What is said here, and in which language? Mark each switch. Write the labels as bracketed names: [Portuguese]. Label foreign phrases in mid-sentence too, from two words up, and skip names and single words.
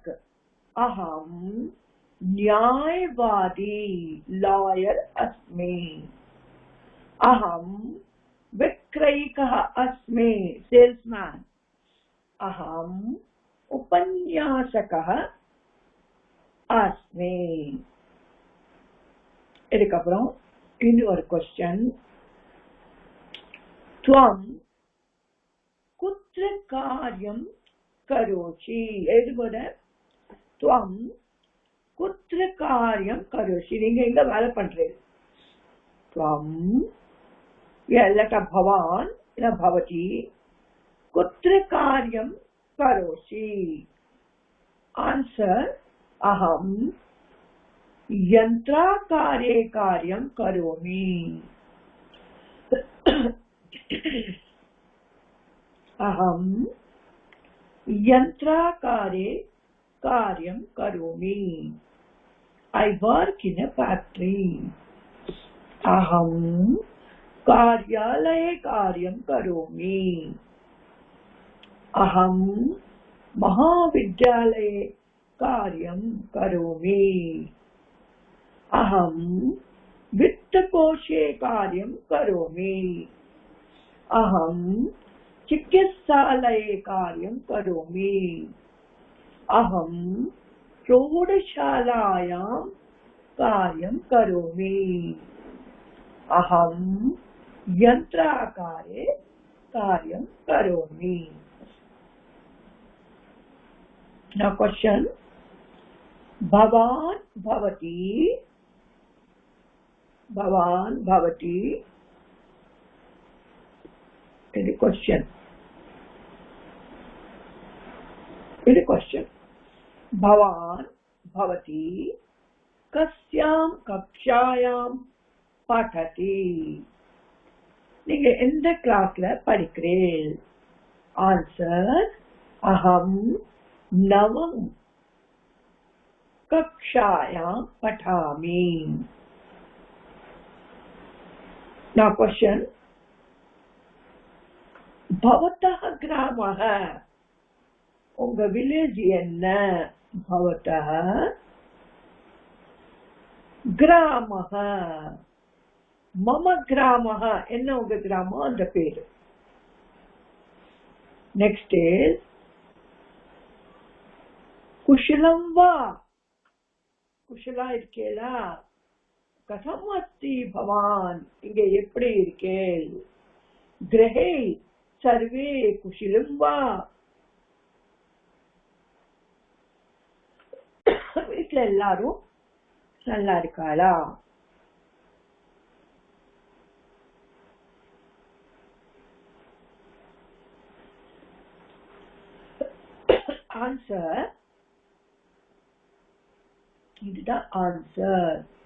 [Sanskrit] अहम् न्यायवादी, लॉयर अस्मि, अहम् विक्रयिकः अस्मि, सेल्समैन. अहम् उपन्यासकः अस्मि. [Tamil] இதுக்கப்புறம் இன்னொரு क्वेश्चन. [Sanskrit] त्वं कुत्र कार्यं करोषि? எழுதும்போத त्वं कुत्र कार्यं करोषि, [Tamil] நீங்க எங்க வேலை பண்றீங்க? [Sanskrit] त्वं இல்ல भवान् இல்ல भवती कुत्र कार्यं करोषि? आंसर अहम् यन्त्राकारे कार्यं करोमि. अहम् यन्त्राकारे कार्यं करोमि. [English] I work in a factory. [Sanskrit] अहम् कार्यालये कार्यं करोमि. अहम् महाविद्यालये कार्यं करोमि. अहम् वित्तकोशे कार्यं करोमि. अहम् चिकित्सालये कार्यं करोमि. अहम् प्रौढशालायां कार्यं करोमि. अहम् यन्त्राकारे कार्यं करोमि. [English] Now question. [Sanskrit] भवान् भवती, भवान् भवती. [English] Any question? Any question? [Sanskrit] भवान् भवती कस्यां कक्षायां पठति? [Tamil] நீங்க எந்த கிளாஸ்ல படிக்கிறீர்கள்? [Sanskrit] ஆன்சர் अहम् नवम कक्षायां पठामि. [English] Now question. [Sanskrit] भवतः ग्रामः, [Tamil] உங்க விலேஜ் என்ன? [Sanskrit] भवतः ग्रामः. मम ग्रामः [Tamil] என்ன உங்க கிராமம், அந்த பேரு. [English] Next is [Sanskrit] कुशलं वा? कुशला இருக்கேளா? कथम अस्ति भवान्, [Tamil] இங்க எப்படி இருக்கேள்? [Sanskrit] गृहे सर्वे कुशलं वा? [Tamil] வீட்ல எல்லாரும் நல்லா இருக்காளா? ஆன்சர் இதுதான் ஆன்சர்.